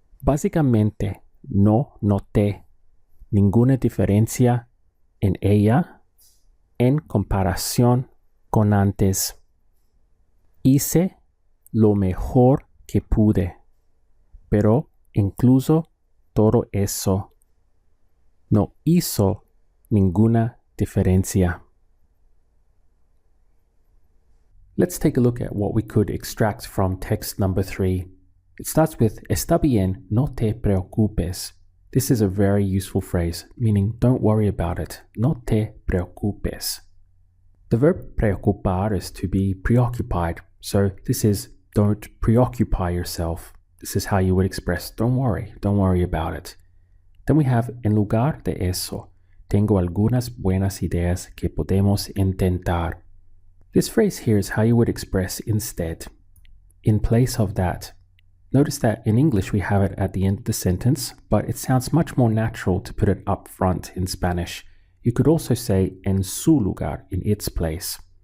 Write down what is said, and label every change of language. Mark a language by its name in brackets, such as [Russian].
[Spanish] Básicamente, no noté ninguna diferencia en ella en comparación con antes. Hice lo mejor que pude, pero incluso todo eso no hizo ninguna diferencia. [English] Let's take a look at what we could extract from text number 3. It starts with, está bien, no te preocupes. This is a very useful phrase, meaning don't worry about it. No te preocupes. The verb preocupar is to be preoccupied. So this is, don't preoccupy yourself. This is how you would express, don't worry about it. [Spanish] Then we have, en lugar de eso, tengo algunas buenas ideas que podemos intentar. [English] This phrase here is how you would express instead, in place of that. Notice that in English we have it at the end of the sentence, but it sounds much more natural to put it up front in Spanish. You could also say en su lugar, in its place.